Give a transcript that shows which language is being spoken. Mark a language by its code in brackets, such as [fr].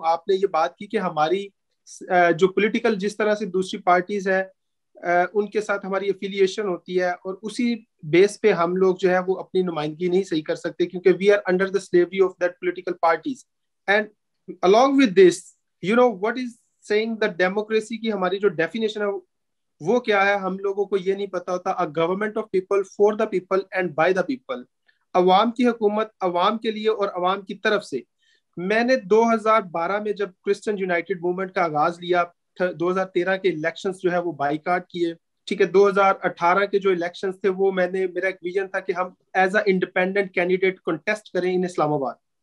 [ur] آپ نے یہ بات کی کہ ہماری جو پولیٹیکل جس طرح سے دوسری پارٹیز ہے ان کے ساتھ ہماری افیلیشن ہوتی ہے, اور اسی بیس پہ ہم لوگ جو ہے وہ اپنی نمائندگی نہیں صحیح کر سکتے, کیونکہ [en] We are under the slavery of that political parties. [ur] And [en] along with this, you know what is saying that democracy [ur] کی ہماری جو ڈیفینیشن ہے وہ کیا ہے, ہم لوگوں کو یہ نہیں پتا ہوتا. [en] a government of people, for the people and by the people. [ur] عوام کی حکومت عوام کے لیے اور عوام کی طرف سے. میں نے 2012 میں جب کرسچن یونائٹیڈ موومنٹ کا آغاز لیا, 2013 کے الیکشنز جو ہے وہ بائیکاٹ کیے, ٹھیک ہے. 2018 کے جو الیکشنز تھے وہ میرا ایک ویژن تھا کہ ہم [en] as a independent candidate [ur] contest کریں ان اسلام آباد.